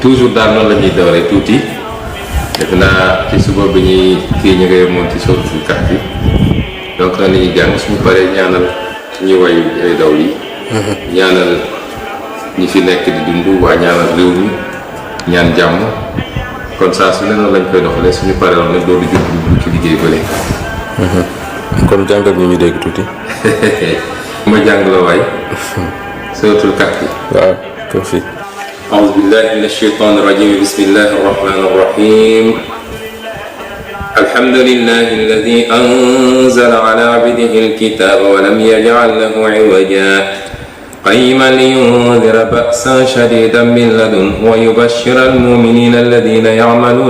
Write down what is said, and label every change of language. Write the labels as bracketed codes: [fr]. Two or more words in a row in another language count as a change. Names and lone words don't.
[wo] toujours daal noonu la ñuy dawree tuuti. def naa ci suba bi ñuy kii ñu ngay moom ci suratul Kahf bi donc noonu la ñuy jàng suñu paree ñaanal ñi way ay daw yi ñaanal ñi fi nekk di dund waa ñaanal réew mi ñaan jàmm kon saa su ne noonu lañ koy doxalee suñu paree woon nag doo di jublu ci liggéey bële. kon jàngal ñu dégg tuuti. ma jàng la waay suratul Kahf bi. waaw ko fi. [ar] أعوذ بالله من الشيطان الرجيم بسم الله الرحمن الرحيم الحمد لله الذي أنزل على عبده الكتاب ولم يجعل له عوجا قيما لينذر بأسا شديدا من لدنه ويبشر المؤمنين الذين يعملون